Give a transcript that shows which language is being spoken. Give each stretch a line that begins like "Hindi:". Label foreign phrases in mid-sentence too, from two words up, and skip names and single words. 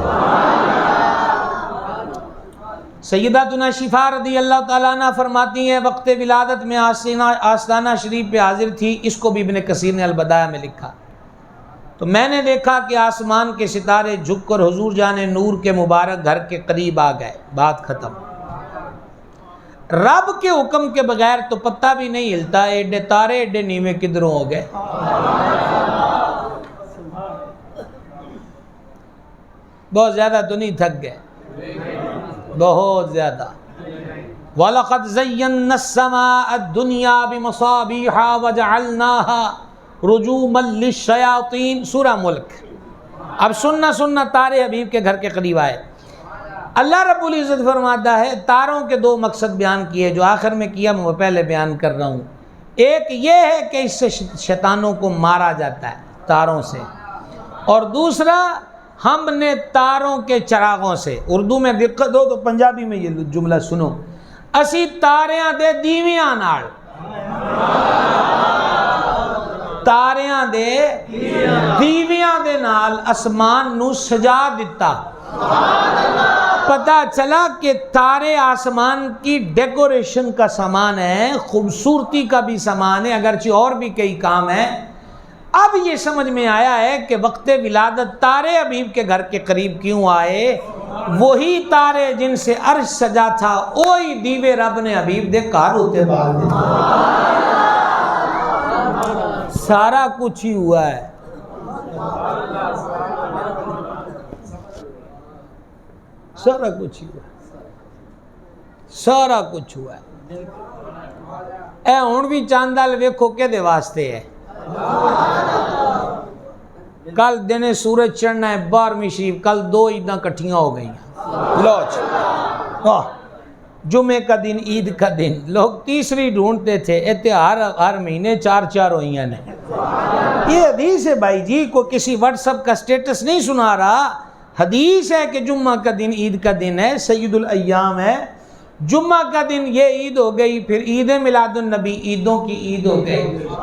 Urdu: سیداتنا شفا رضی اللہ تعالیٰ عنہ فرماتی ہیں وقت ولادت میں آستانہ شریف پہ حاضر تھی. اس کو بھی ابن کثیر نے البدایہ میں لکھا. تو میں نے دیکھا کہ آسمان کے ستارے جھک کر حضور جان نور کے مبارک گھر کے قریب آ گئے. بات ختم. رب کے حکم کے بغیر تو پتہ بھی نہیں ہلتا،
Punjabi: ایڈے تارے ایڈے نیوے کدھروں ہو گئے.
Urdu: بہت زیادہ تو نہیں تھک گئے، بہت زیادہ.
Arabic: وَلَقَدْ زَيَّنَّا السَّمَاءَ الدُّنْيَا بِمَصَابِيحَ وَجَعَلْنَاهَا رُجُومًا لِلشَّيَاطِينِ.
Urdu: سورہ ملک. اب سننا تارے حبیب کے گھر کے قریب آئے. اللہ رب العزت فرماتا ہے تاروں کے دو مقصد بیان کیے، جو آخر میں کیا میں وہ پہلے بیان کر رہا ہوں. ایک یہ ہے کہ اس سے شیطانوں کو مارا جاتا ہے تاروں سے، اور دوسرا ہم نے تاروں کے چراغوں سے، اردو میں دقت ہو تو پنجابی میں یہ جملہ سنو،
Punjabi: اسی تاریاں دے دیویاں نال، تاریاں دے دیویاں دے نال اسمان نو سجا دیتا.
Urdu: پتہ چلا کہ تارے آسمان کی ڈیکوریشن کا سامان ہے، خوبصورتی کا بھی سامان ہے، اگرچہ اور بھی کئی کام ہیں. اب یہ سمجھ میں آیا ہے کہ وقت ولادت تارے حبیب کے گھر کے قریب کیوں آئے. وہی تارے جن سے عرش سجا تھا
Punjabi: وہی دیوے رب نے حبیب دے گھر ہوتے بال دے.
Urdu: سارا کچھ ہی ہوا ہے. سارا کچھ ہی ہوا. سارا کچھ ہوا ہے۔
Punjabi: اے ہن بھی چاندل ویکھو کدے واسطے ہے؟ کل دن سورج چڑھنا ہے
Urdu: 12ویں شریف،
Punjabi: کل 2 عیداں کٹھیاں ہو گئی ہیں،
Urdu: لو جمعے کا دن، عید کا دن، لوگ تیسری ڈھونڈتے تھے، ہر مہینے 4 ہوئی ہیں۔ یہ حدیث ہے بھائی جی، کو کسی واٹس ایپ کا سٹیٹس نہیں سنا رہا، حدیث ہے کہ جمعہ کا دن عید کا دن ہے، سید الایام ہے، جمعہ کا دن یہ عید ہو گئی، پھر عید میلاد النبی عیدوں کی عید ہو گئی۔